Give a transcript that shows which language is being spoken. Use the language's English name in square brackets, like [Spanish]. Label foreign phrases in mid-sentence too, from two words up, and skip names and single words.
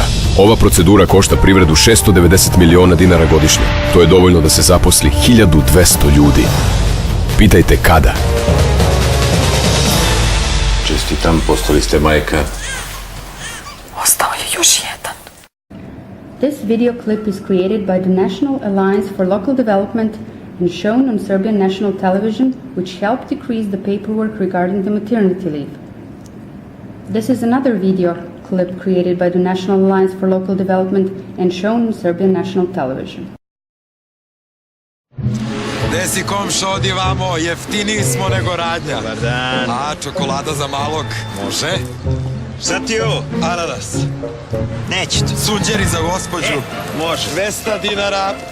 [Serbian] Ova procedura košta privredu 690 miliona dinara godišnje. To je dovoljno da se zaposli 1200 ljudi. Pitajte kada. Čestitam, postali ste majka. Ostao je još jedan. [English] This video clip is created by the National Alliance for Local Development and shown on Serbian national television, which helped decrease the paperwork regarding the maternity leave. This is another video clip created by the National Alliance for Local Development and shown on Serbian national television. [Serbian] Gde si komšo, odi vamo, jeftiniji smo nego radnja. Dobar dan. A, čokolada za malog, može? Šta ti je ovo? Ananas. Neću to. Sunđeri za gospođu. Može. 200 dinara.